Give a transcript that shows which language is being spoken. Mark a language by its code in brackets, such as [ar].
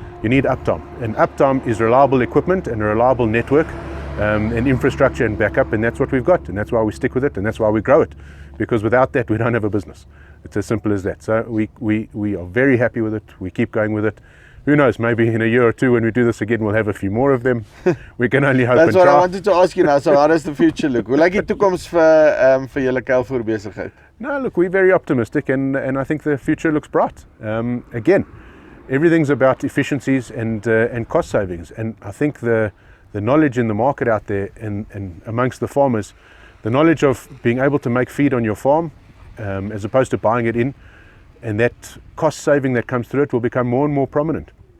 [en] You need uptime, and uptime is reliable equipment and a reliable network and infrastructure and backup, and that's what we've got, and that's why we stick with it, and that's why we grow it, because without that we don't have a business. It's as simple as that. So we are very happy with it. We keep going with it. Who knows, maybe in a year or two when we do this again, we'll have a few more of them. We can only hope. That's and what try. I wanted to ask you now. So how does the future look? [af] Hoe lyk die toekoms vir julle kuilvoer besigheid? [en] No, look, we're very optimistic, and I think the future looks bright. Again, everything's about efficiencies and cost savings, and I think the knowledge in the market out there and amongst the farmers, the knowledge of being able to make feed on your farm as opposed to buying it in, and that cost saving that comes through it will become more and more prominent.